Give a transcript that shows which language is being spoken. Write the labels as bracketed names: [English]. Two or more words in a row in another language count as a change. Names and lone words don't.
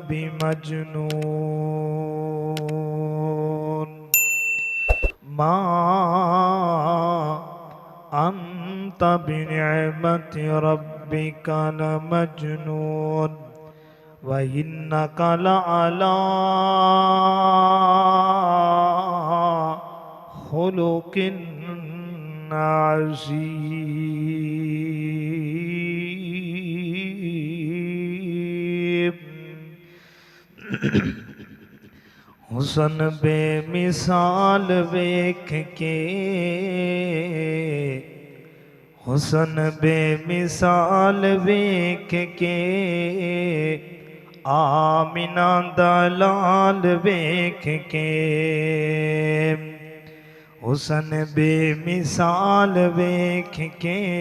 [Arabic] بمجنون ما أنت بنعمة ربك لمجنون وإنك لعلى خلق عظيم [Punjabi] حسن بے مثال ویکھ کے حسن بے مثال ویکھ کے آمنہ دلال ویکھ کے حسن بے مثال ویکھ کے